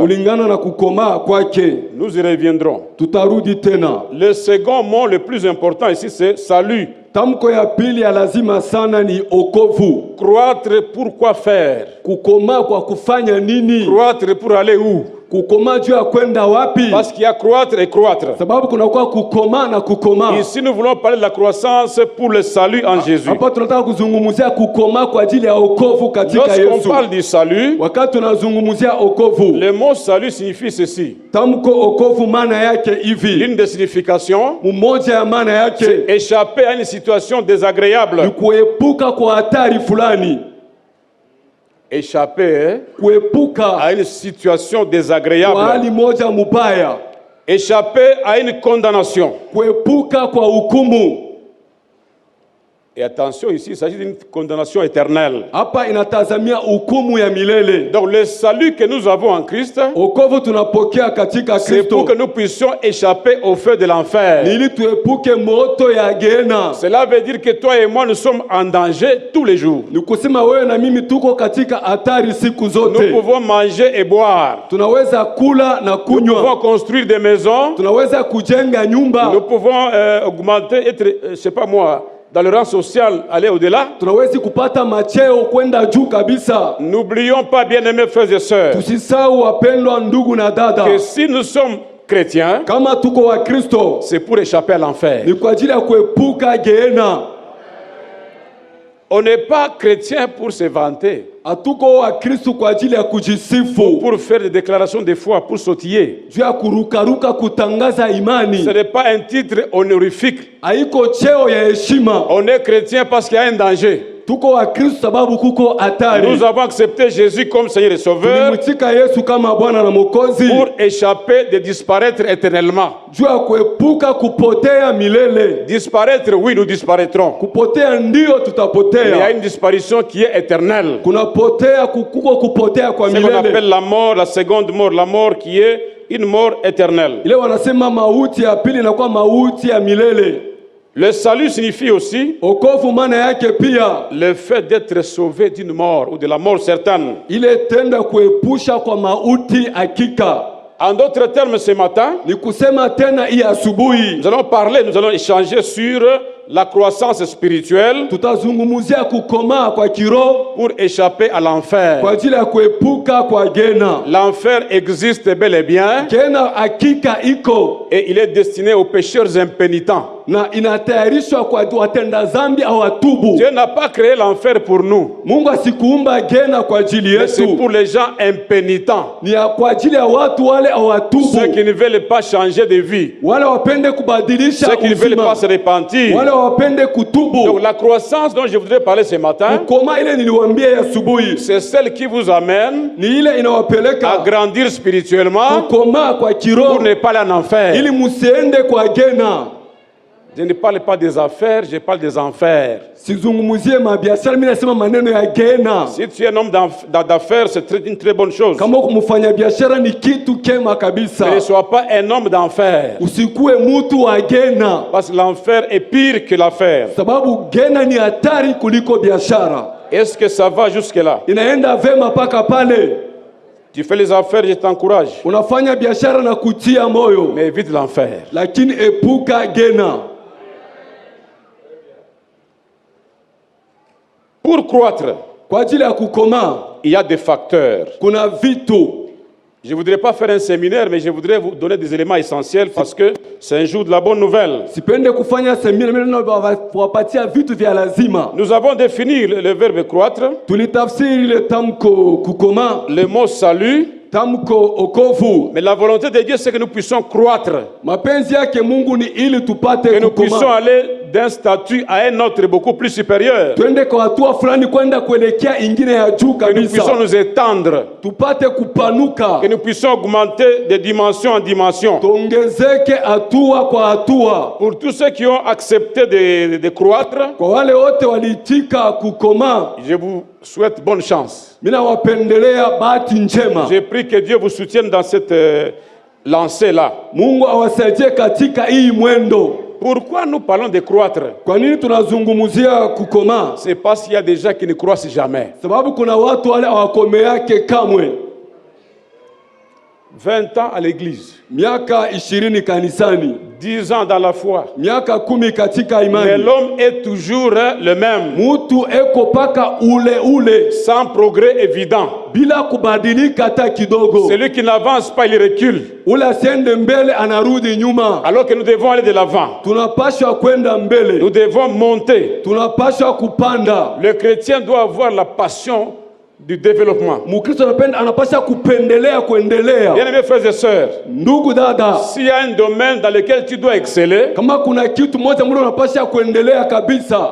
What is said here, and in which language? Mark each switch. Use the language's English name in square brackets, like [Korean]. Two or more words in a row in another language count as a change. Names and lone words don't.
[Swahili] Kulingana na kukomaa kwake. [French] Nous y reviendrons. [Swahili] Tutarudi tena. [French] Le second mot le plus important ici c'est salut. [Swahili] Tamko ya pili ya lazima sana ni okovu. [French] Croître pour quoi faire? [Swahili] Kukomaa kwa kufanya nini? [French] Croître pour aller où? [Swahili] Kukomaa juu ya kwenda wapi? [French] Parce qu'il y a croître et croître. [Swahili] Sababu kuna kwa kukomaa na kukomaa. [French] Ici nous voulons parler de la croissance pour le salut en Jésus. [Swahili] Hapa tunataka kuzungumzia kukomaa kwa ajili ya wokovu katika Yesu. [French] Lorsqu'on parle du salut, [Swahili] wakati tunazungumzia wokovu, [French] le mot salut signifie ceci. [Swahili] Tamko wokovu maana yake hivi. [French] L'une des significations, [Swahili] mmoja ya maana yake, [French] c'est échapper à une situation désagréable. [Swahili] Ni kuepuka kwa hatari fulani. [French] Échapper [Swahili] kuepuka [French] à une situation désagréable. [Swahili] Kwa hali moja mubaya. [French] Échapper à une condamnation. [Swahili] Kuepuka kwa hukumu. [French] Et attention, ici, il s'agit d'une condamnation éternelle. [Swahili] Hapa inatazamia hukumu ya milele. [French] Donc le salut que nous avons en Christ, [Swahili] Wokovu tunapokea katika [French] c'est pour [Swahili] Kristo [French] que nous puissions échapper au feu de l'enfer. [Swahili] ili tuepuke moto ya Gehenna. [French] Cela veut dire que toi et moi, nous sommes en danger tous les jours. [Swahili] Ni kusema wewe na mimi tuko katika hatari siku [French] Nous [Swahili] zote. [French] pouvons manger et boire. [Swahili] Tunaweza kula na [French] Nous pouvons [Swahili] kunywa. [French] construire des maisons. [Swahili] Tunaweza kujenga nyumba. [French] Nous pouvons augmenter, être, je sais pas moi, dans le rang social, aller au-delà. [Swahili] Tunaweza kupata macheo kwenda juu kabisa. [French] N'oublions pas, bien-aimés frères et sœurs, [Swahili] Tusisahau wapendwa ndugu na dada, [French] que si nous sommes chrétiens, [Swahili] kama tuko wa Kristo [French] c'est pour échapper à l'enfer. [Swahili] ni kwa ajili ya kuepuka Gehenna. [French] On n'est pas chrétien pour se vanter, [Swahili] Hatuko wa Kristo kwa ajili ya kujisifu, [French] pour faire des déclarations de foi, pour sautiller. [Swahili] juu ya kurukaruka kutangaza imani. [French] Ce n'est pas un titre honorifique. [Swahili] Haiko cheo ya heshima. [French] On est chrétien parce qu'il y a un danger. [Swahili] Tuko wa Kristo sababu kuko hatari. [French] Nous avons accepté Jésus comme Seigneur et Sauveur [Swahili] Tulimwitika Yesu kama Bwana na Mwokozi [French] pour échapper de disparaître éternellement. [Swahili] juu ya kuepuka kupotea milele. [French] Disparaître, oui, nous disparaîtrons. [Swahili] Kupotea ndio [French] Mais il y a [Swahili] tutapotea. [French] une disparition qui est éternelle. [Swahili] Kunapotea kuko kupotea kwa [French] C'est ce qu'on appelle [Swahili] milele. [French] la mort, la seconde mort, la mort qui est une mort éternelle. [Swahili] Ile wanasema mauti ya pili inakuwa mauti ya milele. [French] Le salut signifie aussi [Swahili] Okovu maana yake pia [French] le fait d'être sauvé d'une mort ou de la mort certaine. [Swahili] ile tendo kuepusha kwa mauti hakika. [French] En d'autres termes, ce matin, [Swahili] Ni kusema tena hii asubuhi [French] nous allons parler, nous allons échanger sur la croissance spirituelle [Swahili] tutazungumzia kukomaa kwa kiroho [French] pour échapper à l'enfer. [Swahili] kwa ajili ya kuepuka kwa Gehenna. [French] L'enfer existe bel et bien [Swahili] Gehenna hakika iko [French] et il est destiné aux pécheurs impénitents. [Swahili] na inatayarishwa kwa watenda dhambi au watubu. [French] Dieu n'a pas créé l'enfer pour nous, [Swahili] Mungu asikuumba Gehenna kwa ajili [French] mais c'est [Swahili] yetu, [French] pour les gens impénitents, [Swahili] ni kwa ajili ya watu wale au watubu, [French] ceux qui ne veulent pas changer de vie, [Swahili] wale wapende kubadilisha [French] ceux qui ne veulent pas [Swahili] uzima, [French] se repentir. [Swahili] wale wapende kutubu. [French] Donc la croissance dont je voudrais parler ce matin, [Swahili] Koma ile niliwaambia ya asubuhi [French] c'est celle qui vous amène [Swahili] ni ile [French] à [Swahili] inawapeleka [French] grandir spirituellement [Swahili] kukomaa kwa [French] pour [Swahili] kiroho [French] ne pas aller en enfer. [Swahili] ili musiende kwa Gehenna. [French] Je ne parle pas des affaires, je parle des enfers. [Swahili] Sizungumuzie mabiashara, mimi nasema maneno ya Gehenna. [French] Si tu es un homme d'affaires, c'est une très bonne chose. [Swahili] Kama kumfanya biashara ni kitu kema kabisa. [French] Mais ne sois pas un homme d'enfer, [Swahili] Usikue mtu wa Gehenna, [French] parce que l'enfer est pire que l'affaire. [Swahili] sababu Gehenna ni hatari kuliko biashara. [French] Est-ce que ça va jusque-là? [Swahili] Inaenda vema paka pale. [French] Tu fais les affaires, je t'encourage. [Swahili] Unafanya biashara na kutia moyo, [French] Mais évite l'enfer. [Swahili] lakini epuka Gehenna. [French] Pour croître, [Swahili] Kwa ajili ya kukomaa [French] il y a des facteurs. [Swahili] kuna vitu. [French] Je ne voudrais pas faire un séminaire, mais je voudrais vous donner des éléments essentiels parce que c'est un jour de la bonne nouvelle. [Swahili] Sipende kufanya semina, mimi nawapatia vitu vya lazima. [French] Nous avons défini le verbe croître, [Swahili] Tulitafsiri ile tamko kukomaa, [French] le mot salut, [Swahili] tamko okovu. [French] mais la volonté de Dieu, c'est que nous puissions croître, [Swahili] Mapenzi yake Mungu ni ili tupate [French] que nous puissions [Swahili] kukomaa. [French] aller d'un statut à un autre beaucoup plus supérieur, [Swahili] Twende kwa hatua fulani kwenda kuelekea ingine ya juu [French] que nous puissions [Swahili] kabisa. [French] nous étendre, [Swahili] Tupate kupanuka. [French] que nous puissions augmenter de dimension en dimension. [Swahili] Tuongezeke hatua kwa hatua. [French] Pour tous ceux qui ont accepté de croître, [Swahili] Kwa wale wote waliitika kukomaa, [French] je vous souhaite bonne chance. [Swahili] mina wapendelea bahati njema. [French] J'ai pris que Dieu vous soutienne dans cette lancée-là. [Swahili] Mungu awasaidie katika hii mwendo. [French] Pourquoi nous parlons de croître? [Swahili] Kwa nini tunazungumzia kukomaa? [French] C'est parce qu'il y a des gens qui ne croissent jamais. [Swahili] Sababu kuna watu wale hawakomeake kamwe. [French] 20 ans à l'église, [Swahili] Miaka 20 kanisani, [French] 10 ans dans la foi. [Swahili] miaka 10 katika [French] Mais [Swahili] imani. [French] l'homme est toujours le même, [Swahili] Mutu eko paka ule [French] sans progrès évident. [Swahili] bila kubadilika hata kidogo. [French] Celui qui n'avance pas, il recule. [Swahili] Ule asiende mbele anarudi nyuma. [French] Alors que nous devons aller de l'avant. [Swahili] Tunapaswa kwenda [French] Nous [Swahili] mbele. [French] devons monter. [Swahili] Tunapaswa kupanda. [French] Le chrétien doit avoir la passion du développement. [Swahili] Mkristo anapaswa kupendelea kuendelea. [French] Bien-aimés frères et sœurs, [Swahili] Ndugu dada, [French] s'il y a un domaine dans lequel tu dois exceller, [Swahili] kama kuna kitu moja mlo unapaswa kuendelea kabisa,